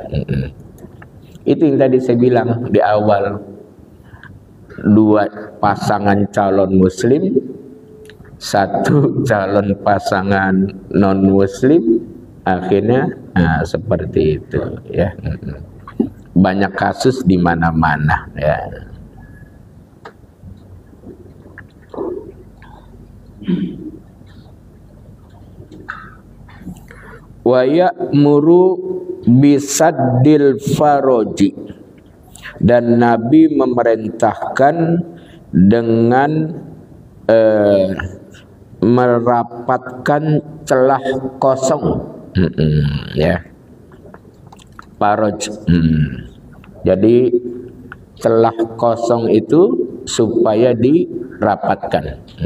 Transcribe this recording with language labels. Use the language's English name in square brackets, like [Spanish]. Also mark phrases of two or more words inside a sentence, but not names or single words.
[Indonesian] Itu yang tadi saya bilang di awal, dua pasangan calon muslim, satu calon pasangan non muslim, akhirnya seperti itu, ya. Banyak kasus di mana-mana, ya. [Arabic] ويأمر بسد الفرج, [Indonesian] dan Nabi memerintahkan dengan merapatkan celah kosong, ya, faroj. Jadi celah kosong itu supaya dirapatkan.